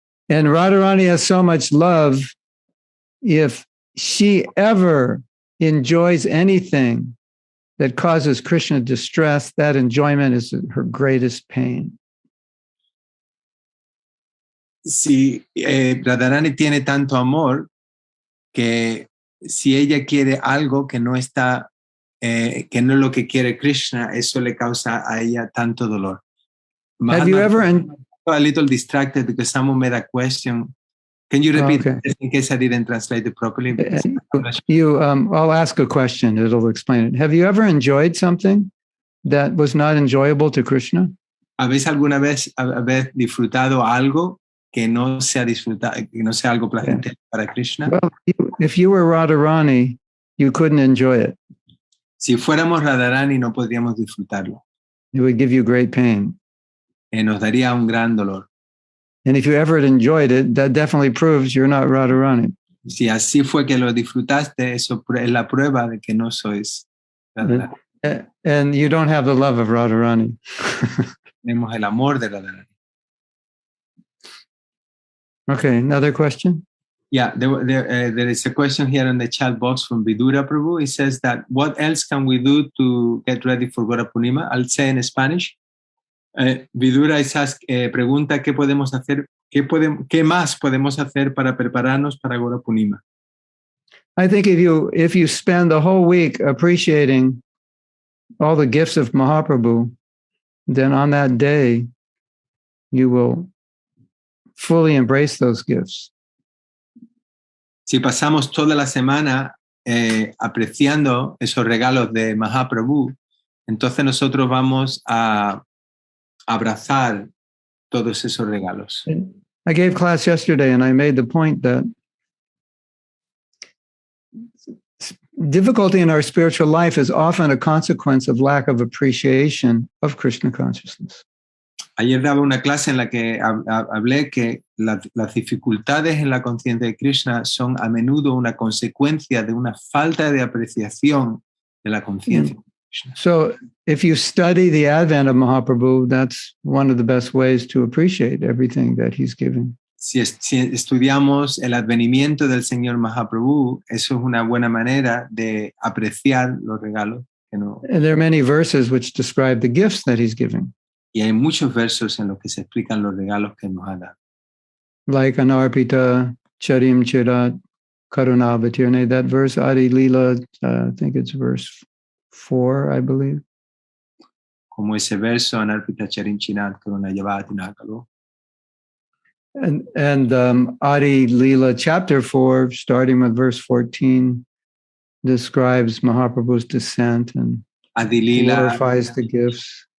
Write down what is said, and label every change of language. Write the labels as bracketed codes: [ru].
[en] And Radharani has so much love, if she ever enjoys anything that causes Krishna distress, that enjoyment is her greatest pain. [es] Si Radharani tiene tanto amor que si ella quiere algo que no está, que no es lo que quiere Krishna, eso le causa a ella tanto dolor. [en] Have you ever... a little distracted because someone made a question. Can you repeat it in case I didn't translate it properly? I'll ask a question. It'll explain it. Have you ever enjoyed something that was not enjoyable to Krishna? [es] ¿Habéis alguna vez disfrutado algo que no sea algo placentero para Krishna? [en] Well, if you were Radharani, you couldn't enjoy it. [es] Si fuéramos Radharani, no podríamos disfrutarlo. [en] It would give you great pain. [es] Nos daría un gran dolor. [en] And if you ever enjoyed it, that definitely proves you're not Radharani. [es] Si así fue que lo disfrutaste, eso es la prueba de que no sois Radharani. [en] And you don't have the love of Radharani. [es] Tenemos el amor de Radharani. [en] Okay, another question? Yeah, there is a question here in the chat box from Vidura Prabhu. He says that, what else can we do to get ready for Gaura Purnima? I'll say in Spanish. [es] Vidura pregunta qué podemos hacer, qué más podemos hacer para prepararnos para Gaura Purnima. [en] I think if you spend the whole week appreciating all the gifts of Mahaprabhu, then on that day you will fully embrace those gifts. [es] Si pasamos toda la semana apreciando esos regalos de Mahaprabhu, entonces nosotros vamos a abrazar todos esos regalos. [en] I gave class yesterday and I made the point that difficulty in our spiritual life is often a consequence of lack of appreciation of Krishna consciousness. [es] Ayer daba una clase en la que hablé que las dificultades en la conciencia de Krishna son a menudo una consecuencia de una falta de apreciación de la conciencia. [en] So if you study the advent of Mahaprabhu, that's one of the best ways to appreciate everything that he's giving. [es] Si estudiamos el advenimiento del Señor Mahaprabhu, eso es una buena manera de apreciar los regalos. [en] And there are many verses which describe the gifts that he's giving. [es] Y hay muchos versos en los que se explican los regalos que nos ha dado. [en] Like [sa] Anarpita Charim Chirat Karunavatirne, [en] that verse, Adi Lila, I think it's verse 4, I believe. [es] Como ese verso, [sa] Anarpita Charim Chirat Karunavatirne. [en] And Adi Lila chapter 4, starting with verse 14, describes Mahaprabhu's descent and glorifies the gifts.